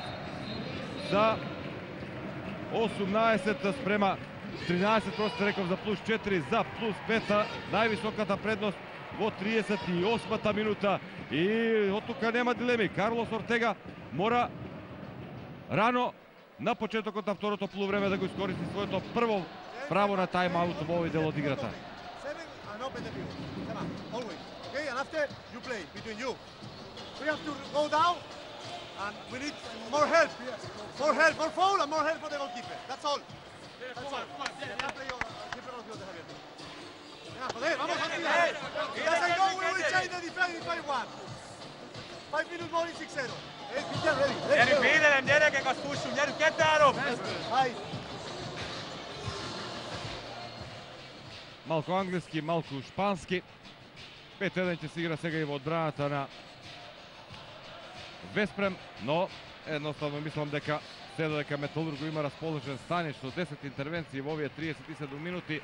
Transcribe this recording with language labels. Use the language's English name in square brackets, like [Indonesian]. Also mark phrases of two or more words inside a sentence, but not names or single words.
[Macedonian] За 18 спрема 13, просто реков за плюс 4, за плюс 5, највисоката предност во 38-та минута. И од тука нема дилеми. Карлос Ортега мора рано на почетокот на второто полувреме да го искористи своето прво право на тайм-аут во овој дел од играта. [English] We have to go down and we need more help. More help, more foul and more help for the goalkeeper. That's all. That's all. He doesn't go, we will change the defense in 5-1. 5 minutes more in 6-0. Hey, Christian, ready. [Hungarian] Gyerünk, védelem, gyerekek, azt fussunk, gyerünk, 2-3! [Macedonian] Малку англиски, малку шпански. 5-1 ќе се игра сега и во одбраната на Веспрем, но едноставно мислам дека седа дека Металург има расположен Станич со 10 интервенции во овие 37 минути.